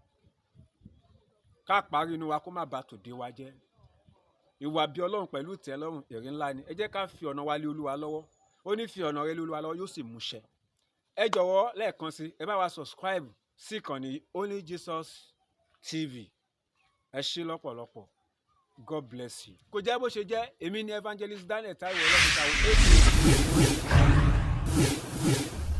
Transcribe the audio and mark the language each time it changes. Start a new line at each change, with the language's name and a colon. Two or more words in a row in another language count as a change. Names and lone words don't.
Yoruba: ká parí inú wa kó má bà tòde wa jẹ́ ìwà bí Ọlọ́run pẹ̀lú ìtẹ́lọ́rùn èrè ńlá ni ẹ jẹ́ ká fi ọ̀nà wa lé Olúwa lọ́wọ́ ó ní fi ọ̀nà rẹ lé Olúwa lọ́wọ́ yóò sì múṣẹ ẹ jọ̀wọ́ lẹ́ẹ̀kan sí ẹ bá wa subscribe sí ìkànnì Only Jesus TV ẹ ṣé lọ́pọ̀lọpọ̀
English: God bless you.
Yoruba: Kò jẹ́ bó ṣe jẹ́ èmi ni Evangelist Daniel Taiwo ọlọ́dún táwọn 8.